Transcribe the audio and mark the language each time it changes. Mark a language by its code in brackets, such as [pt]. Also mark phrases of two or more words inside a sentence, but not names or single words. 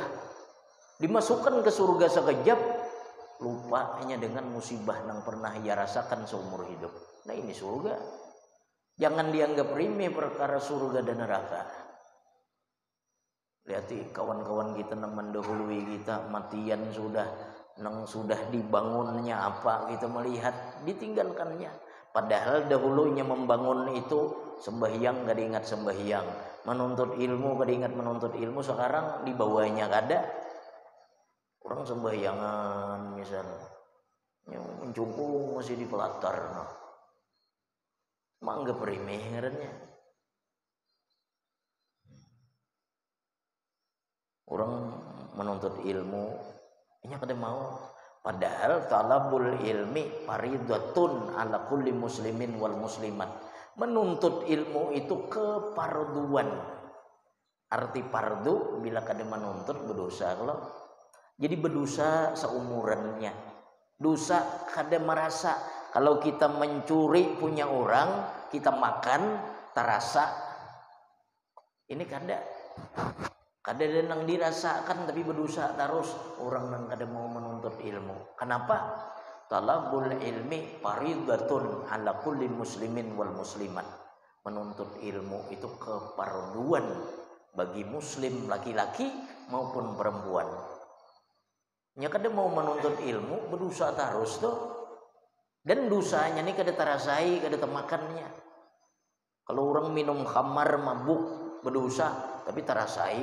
[id] Dimasukkan ke surga sekejap, lupanya dengan musibah yang pernah ia rasakan seumur hidup. Nah ini surga. Jangan dianggap remeh perkara surga dan neraka. [bjn] Lihat kawan-kawan kita yang mendahului kita, matian sudah dibangunnya apa, kita melihat ditinggalkannya. [id] Padahal dahulunya membangun itu sembahyang gak diingat sembahyang, menuntut ilmu gak diingat menuntut ilmu. [bjn] Sekarang di bawahnya kada. Orang sembahyangan misalnya, yang mencungkung masih di pelatar, noh. Manggap remeh ngarannya. Orang menuntut ilmu, ini kada mau. [ar] Padahal طلب العلم فريضة على كل مسلمين والمسلمات. [id] Menuntut ilmu itu keparduan. [bjn] Arti fardu bila kada menuntut berdosa kalau. [id] Jadi berdosa seumurannya. [bjn] Dosa kada merasa. [id] Kalau kita mencuri punya orang, kita makan terasa. [bjn] Ini kada. Kada yang dirasakan tapi berdosa terus. Orang yang kada mau menuntut ilmu. [id] Kenapa? [ar] طلب العلم فريضة على كل مسلمين والمسلمات. [id] Menuntut ilmu itu keparduan bagi muslim laki-laki maupun perempuan. [bjn] Nya kada mau menuntut ilmu berdosa terus tuh. Dan dosanya ini kada terasai, kada temakannya. [id] Kalau orang minum khamar mabuk berdosa tapi terasai.